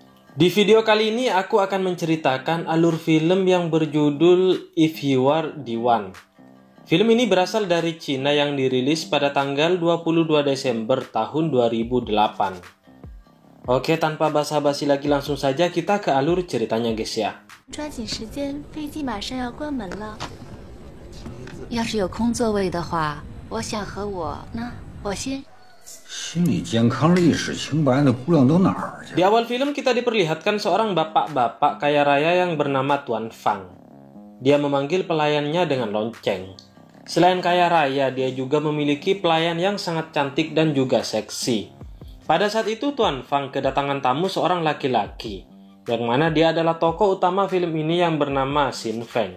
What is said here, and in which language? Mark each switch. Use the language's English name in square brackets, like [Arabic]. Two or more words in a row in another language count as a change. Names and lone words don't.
[Indonesian] Di video kali ini aku akan menceritakan alur film yang berjudul If You Are the One. Film ini berasal dari Cina yang dirilis pada tanggal 22 Desember tahun 2008. Oke, tanpa basa-basi lagi langsung saja kita ke alur ceritanya guys ya. [Chinese] 抓紧时间，飞机马上要关门了。要是有空座位的话，我想和我先。心理健康历史清白的姑娘都哪儿去？ [Indonesian] Di awal film kita diperlihatkan seorang bapak-bapak kaya raya yang bernama Tuan Fang. Dia memanggil pelayannya dengan lonceng. Selain kaya raya, dia juga memiliki pelayan yang sangat cantik dan juga seksi. Pada saat itu Tuan Fang kedatangan tamu seorang laki-laki, yang mana dia adalah tokoh utama film ini yang bernama Xin Feng.